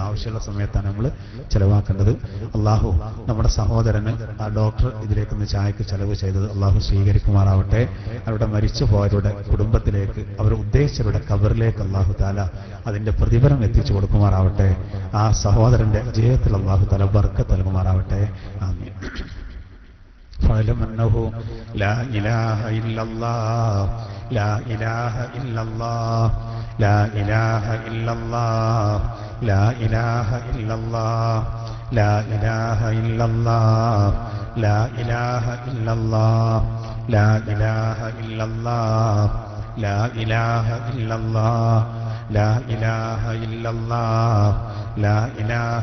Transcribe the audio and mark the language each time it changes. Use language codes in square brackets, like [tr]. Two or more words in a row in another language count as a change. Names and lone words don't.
[ml] ആവശ്യമുള്ള സമയത്താണ് നമ്മൾ ചെലവാക്കേണ്ടത്. അല്ലാഹു നമ്മുടെ സഹോദരന് ആ ഡോക്ടർ ഇതിലേക്കൊന്ന് ചായക്ക് ചെലവ് ചെയ്തത് അല്ലാഹു സ്വീകരിക്കുമാറാവട്ടെ. അവരുടെ മരിച്ചു പോയവരുടെ കുടുംബത്തിലേക്ക്, അവർ ഉദ്ദേശിച്ചവരുടെ ഖബറിലേക്ക് അല്ലാഹു തആല അതിന്റെ പ്രതിഫലം എത്തിച്ചു കൊടുക്കുമാറാവട്ടെ. ആ സഹോദരന്റെ ജീവിതത്തിൽ അല്ലാഹു തആല ബർക്കത്ത് നൽകുമാറാവട്ടെ. ആമീൻ. [ar] فاعلم أنه لا إله إلا الله لا إله إلا الله لا إله إلا الله لا إله إلا الله لا إله إلا الله لا إله إلا الله لا إله إلا الله لا إله إلا الله لا إله إلا الله لا إله